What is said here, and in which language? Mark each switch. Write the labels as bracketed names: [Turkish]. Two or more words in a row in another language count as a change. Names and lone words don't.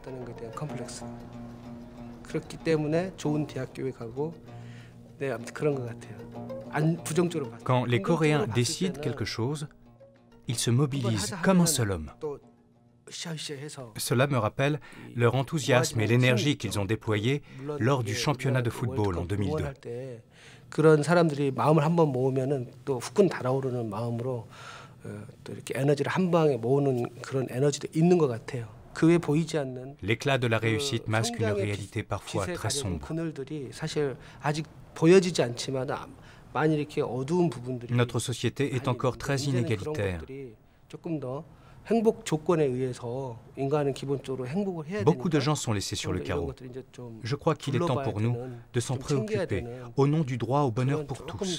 [French] Quand les Coréens décident quelque chose, ils se mobilisent comme un seul homme. Cela me rappelle leur enthousiasme et l'énergie qu'ils ont déployés lors du championnat de football en 2002. [Korean] 그런 사람들이 마음을 한번 모으면은 또 후끈 달아오르는 마음으로 또 이렇게 에너지를 한 방에 모으는 그런 에너지도 있는 것 같아요. 그 외에 보이지 않는 [French] L'éclat de la réussite masque une réalité parfois très sombre. [Korean] 그늘들이 사실 아직 보여지지 않지만 많이 이렇게 어두운 부분들이 [French] Notre société est encore très inégalitaire. [Korean] 조금 더 행복 조건에 의해서 인간은 기본적으로 행복을 해야 되니까 [French] Beaucoup de gens sont laissés sur le carreau. Je crois qu'il est temps pour nous de s'en préoccuper au nom du droit au bonheur pour tous.